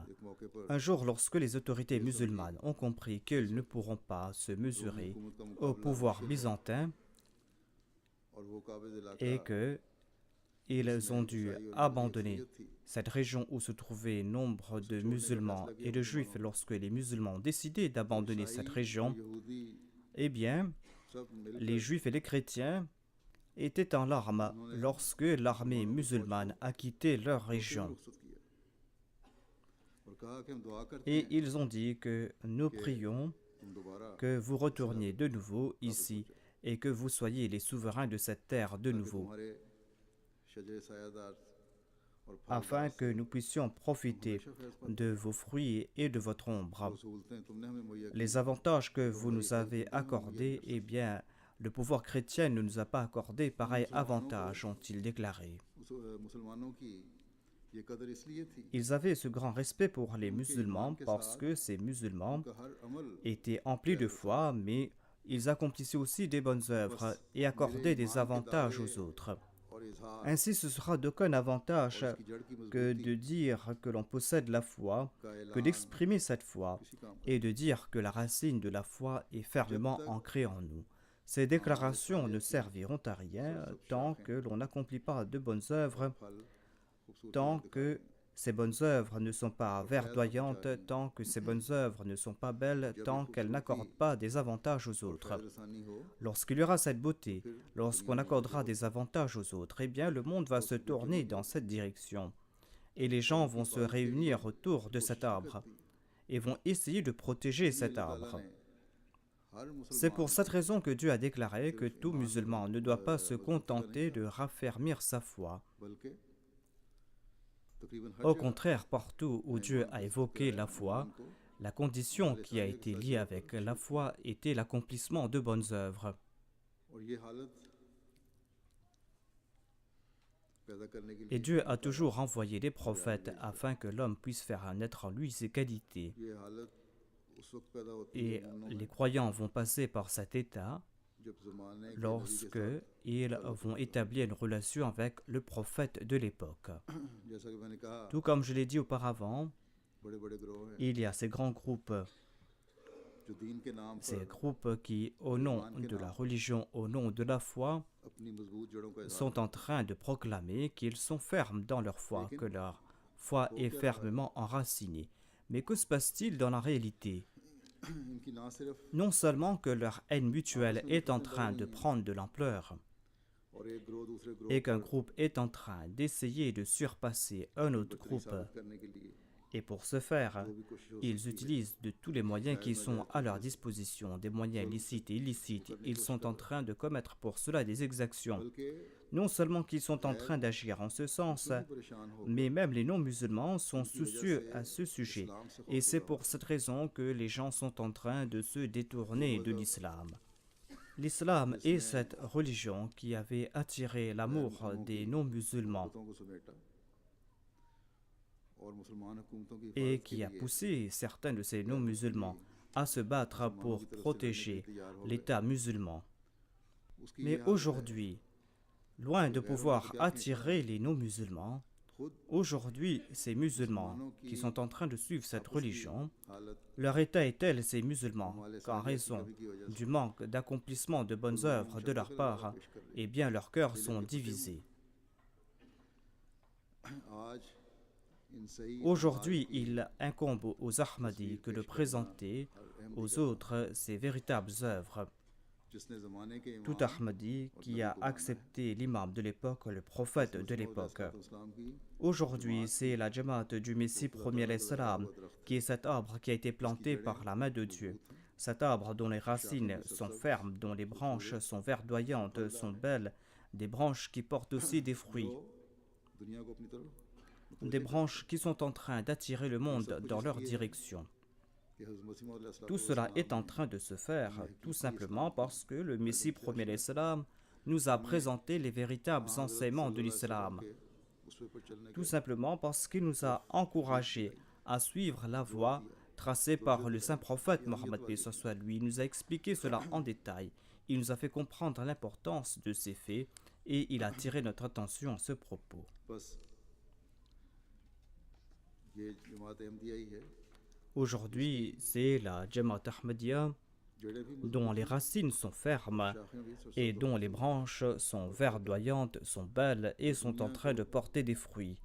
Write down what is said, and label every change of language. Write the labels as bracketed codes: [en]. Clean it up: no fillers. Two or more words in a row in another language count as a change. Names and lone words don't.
[fr] Un jour, lorsque les autorités musulmanes ont compris qu'ils ne pourront pas se mesurer au pouvoir byzantin et que ils ont dû abandonner cette région où se trouvaient nombre de musulmans et de juifs. Lorsque les musulmans ont décidé d'abandonner cette région, eh bien, les juifs et les chrétiens étaient en larmes lorsque l'armée musulmane a quitté leur région. [ur] اور کہا کہ ہم دعا کرتے [fr] Et [ur] हैं [fr] ils ont dit que nous prions [ur] تم دوبارہ [fr] que vous retourniez de nouveau ici et que vous soyez les souverains de cette terre de [ur] ताकि [fr] nouveau, [ur] تمہارے شجر سایہ دار اور [fr] afin [ur] फलदार [fr] que [ur] से [fr] nous puissions profiter [ur] ہمیشہ فیض پاتے [fr] de vos fruits et de votre [ur] जो [fr] ombre. [ur] سہولتیں تم نے ہمیں مہیا کی [fr] Les avantages que [ur] जो [fr] vous [ur] हमारी [fr] nous avez [ur] عزت تم نے ہمیں مہیا [fr] accordés, [ur] की [fr] eh bien, le pouvoir chrétien ne nous a pas accordé pareil avantage, ont-ils déclaré. [ur] مسلمانوں کی یہ قدر اس لیے تھی [fr] Ils avaient ce grand respect pour les [ur] उनके [fr] musulmans [ur] ایمان کے [fr] parce [ur] साथ [fr] que ces musulmans [ur] ان کا ہر عمل [fr] étaient emplis de foi, mais ils accomplissaient aussi des bonnes œuvres et accordaient des avantages aux autres. [ur] اور اظہار [fr] Ainsi, ce sera d'aucun avantage [ur] اور اس کی جڑ کی [fr] que [ur] मजबूती [fr] de dire que l'on possède la foi, [ur] का [fr] que [ur] ऐलान [fr] d'exprimer cette foi [ur] کسی کام کا [fr] et de dire que la racine de la foi est fermement ancrée en nous. Ces déclarations ne serviront à rien tant que l'on n'accomplit pas de bonnes œuvres, [ur] پھل خوبصورتی [fr] tant [ur] दिखाते [fr] que [ur] हैं [fr] ces bonnes œuvres ne sont pas verdoyantes, tant que ces bonnes œuvres ne sont pas belles, tant qu'elles n'accordent pas des avantages aux autres. [ur] فیض رسانی ہو [fr] Lorsqu'il y aura cette beauté, lorsqu'on accordera des avantages aux autres, eh bien le monde va se tourner dans cette direction. Et les gens vont se réunir autour de cet arbre et vont essayer de protéger cet arbre. [ur] हर [fr] C'est pour [ur] मुसलमान [fr] cette raison que Dieu a déclaré que tout musulman ne doit pas se contenter de raffermir sa foi. [ur] بلکہ تقریباً ہر [fr] Au [ur] जगह [fr] contraire, partout où Dieu a évoqué la foi, [ur] ایمان کو [fr] la condition qui a été liée avec la foi était l'accomplissement de bonnes œuvres. [ur] اور یہ حالت پیدا کرنے کے [fr] Et [ur] लिए [fr] Dieu a toujours envoyé des prophètes afin que l'homme puisse faire naître en lui ses qualités. [ur] یہ حالت اس وقت پیدا ہوتی [fr] Et [ur] ہے مومنوں [fr] les [ur] में [fr] croyants vont passer par cet état [ur] جب زمانے کے نبی [fr] lorsque [ur] के [fr] ils vont établir une relation avec le prophète de l'époque. [ur] ساتھ جیسا کہ میں نے کہا [fr] Tout comme je l'ai dit auparavant, [ur] بڑے بڑے گروہ ہیں [fr] il y a ces grands groupes, [ur] جو دین کے نام [fr] ces [ur] पर [fr] groupes qui, au nom de la religion, au nom de la foi, [ur] اپنی مضبوط جڑوں کا اظہار [fr] sont en train de proclamer qu'ils sont fermes dans leur foi, que leur foi est fermement enracinée. Mais que se passe-t-il dans la réalité? [ur] ان کی نہ صرف [fr] Non seulement que leur haine mutuelle est en train de prendre de l'ampleur [ur] اور ایک گروہ دوسرے گروہ [fr] et qu'un groupe est en train d'essayer de surpasser un autre [ur] बदतरी [fr] groupe, [ur] ثابت کرنے کے لیے [fr] et pour ce faire, [ur] جو بھی کوشش ہو [fr] ils [ur] سکتی ہے [fr] utilisent de tous les moyens qui sont à leur disposition, des moyens licites et illicites. Ils sont en train de commettre pour cela des exactions. [ur] बल्कि [fr] Non seulement qu'ils sont en train d'agir en ce sens, [ur] بھی پریشان ہو [fr] mais même les non-musulmans sont soucieux à ce sujet. [ur] اسلام سے [fr] Et c'est pour cette raison que les gens sont en train de se détourner de l'islam. L'islam est cette religion qui avait attiré l'amour des non-musulmans [ur] حکومتوں کو سمیٹا اور مسلمان حکومتوں کی [fr] et [ur] حفاظت کے [fr] qui a [ur] लिए [fr] poussé certains de ces non-musulmans à se battre pour protéger l'État musulman. [ur] उसकी [fr] Mais [ur] یہ حالت [fr] aujourd'hui, loin de pouvoir attirer les non-musulmans, [ur] खुद [fr] aujourd'hui, ces musulmans qui sont en train de suivre cette religion, [ur] हालत [fr] leur état est tel, ces musulmans, qu'en raison du manque d'accomplissement de bonnes œuvres de leur part, eh bien leurs cœurs sont divisés. [ur] آج ان صحیح [fr] Aujourd'hui, il incombe aux Ahmadis que de présenter aux autres ces véritables œuvres. [ur] جس نے زمانے کے [fr] Tout Ahmadi qui a accepté l'imam de l'époque, le prophète de l'époque. [ur] اسلام کی [fr] Aujourd'hui, c'est la Jamaat du Messie premier l'Islam, qui est cet arbre qui a été planté par la main de Dieu. Cet arbre dont les racines sont fermes, dont les branches sont verdoyantes, sont belles, des branches qui portent aussi des fruits, [ur] دنیا کو اپنی طرف [fr] des branches qui sont en train d'attirer le monde dans leur direction. [ur] کہ حضرت مسیح موعود علیہ [fr] Tout cela est en train de se faire tout simplement parce que le Messie premier l'Islam nous a présenté les véritables enseignements de l'Islam. [ur] اس پر چلنے [fr] Tout simplement parce qu'il nous a encouragés à suivre la voie tracée par le saint prophète Mohammed paix soit lui. Il nous a expliqué cela en détail. Il nous a fait comprendre l'importance de ces faits et il a attiré notre attention à ce propos. [ur] بس یہ جماعت احمدیہ ہی ہے [fr] Aujourd'hui, c'est la Jamaat Ahmadiyya [ur] جڑیں بھی [fr] dont les racines sont fermes [ur] شاخیں بھی سرسوں [fr] et dont les branches sont verdoyantes, sont belles et sont en train de porter des fruits.